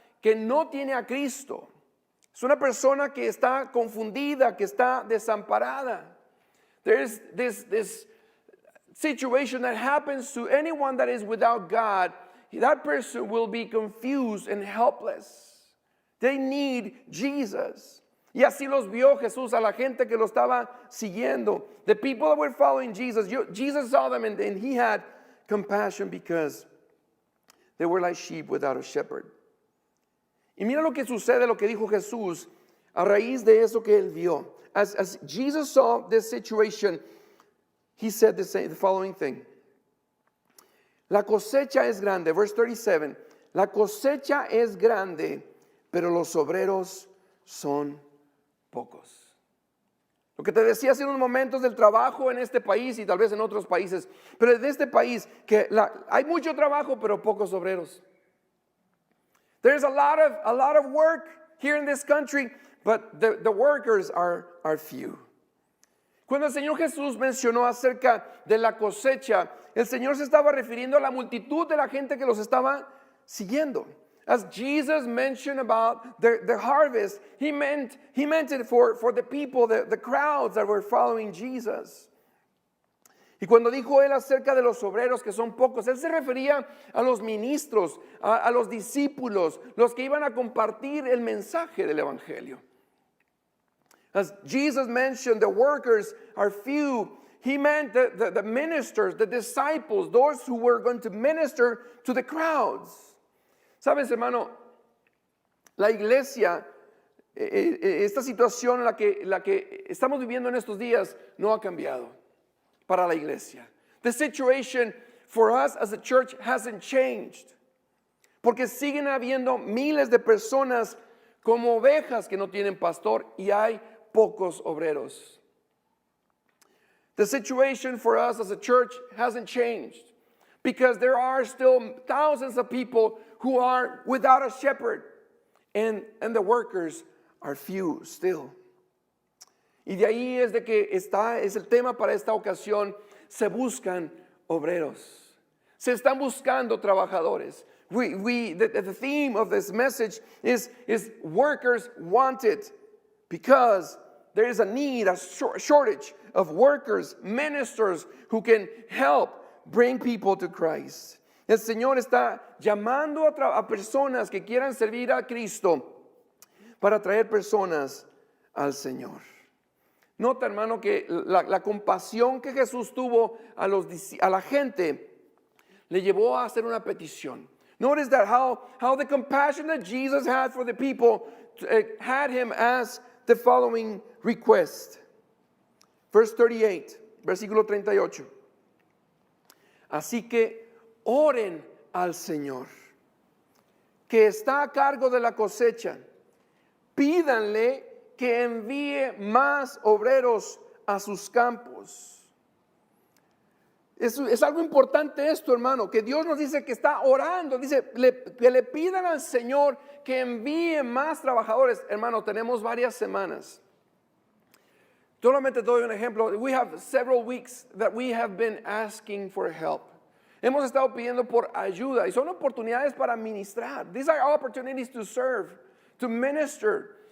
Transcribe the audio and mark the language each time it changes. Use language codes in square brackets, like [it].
[es] que no tiene a Cristo. Es una persona que está confundida, que está desamparada. [en] There's this situation that happens to anyone that is without God. That person will be confused and helpless. They need Jesus. [es] Y así los vio Jesús a la gente que lo estaba siguiendo. [en] The people that were following Jesus, Jesus saw them and he had compassion because they were like sheep without a shepherd. [es] Y mira lo que sucede, lo que dijo Jesús a raíz de eso que él vio. [en] As Jesus saw this situation, he said the following thing. [es] La cosecha es grande, [en] verse 37. [es] La cosecha es grande, pero los obreros son pocos. Lo que te decía hace unos momentos del trabajo en este país y tal vez en otros países, pero en este país que hay mucho trabajo, pero pocos obreros. [en] There's a lot of work here in this country, but the workers are few. [es] Cuando el Señor Jesús mencionó acerca de la cosecha, el Señor se estaba refiriendo a la multitud de la gente que los estaba siguiendo. [en] As Jesus mentioned about the harvest, he meant it for the people, the crowds that were following Jesus. [es] Y cuando dijo él acerca de los obreros que son pocos, él se refería a los ministros, a los discípulos, los que iban a compartir el mensaje del evangelio. [en] As Jesus mentioned, the workers are few. He meant the ministers, the disciples, those who were going to minister to the crowds. [es] Sabes, hermano, la iglesia, esta situación en la que estamos viviendo en estos días no ha cambiado para la iglesia. [en] The situation for us as a church hasn't changed. [es] Porque siguen habiendo miles de personas como ovejas que no tienen pastor y hay pocos obreros. [en] The situation for us as a church hasn't changed because there are still thousands of people who are without a shepherd and the workers are few still. [es] Y de ahí es de que es el tema para esta ocasión, se buscan obreros. Se están buscando trabajadores. [en] The theme of this message is workers wanted because there is a need, a shortage of workers, ministers who can help bring people to Christ. [es] El Señor está llamando a personas que quieran servir a Cristo para traer personas al Señor. Nota, hermano, que la compasión que Jesús tuvo a la gente le llevó a hacer una petición. [en] Notice that how the compassion that Jesus had for the people had him ask the following request. Verse 38, [es] versículo 38. Así que oren al Señor, que está a cargo de la cosecha. Pídanle que envíe más obreros a sus campos. Es algo importante esto, hermano, que Dios nos dice que está orando, dice que le pidan al Señor que envíe más trabajadores. Hermano, tenemos varias semanas. Solamente doy un ejemplo. [en] We have several weeks that we have been asking for help. [es] Hemos estado pidiendo por ayuda y son oportunidades para ministrar. [en] These are opportunities to serve, to minister.